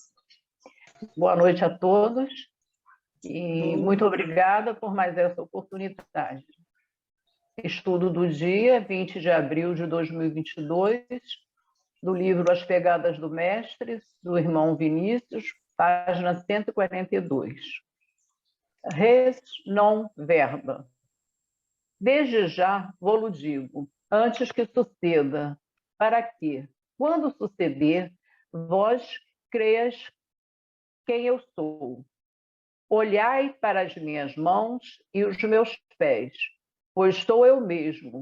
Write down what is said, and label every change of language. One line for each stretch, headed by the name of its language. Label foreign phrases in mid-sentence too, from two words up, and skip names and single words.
Portuguese: Boa noite a todos e muito obrigada por mais essa oportunidade. Estudo do dia 20 de abril de 2022, do livro As Pegadas do Mestre, do irmão Vinícius, página 142.
Latin: Res non verba.
Portuguese: Desde já vou-lo digo, antes que suceda, para que, quando suceder, vós creias quem eu sou. Olhai para as minhas mãos e os meus pés, pois sou eu mesmo.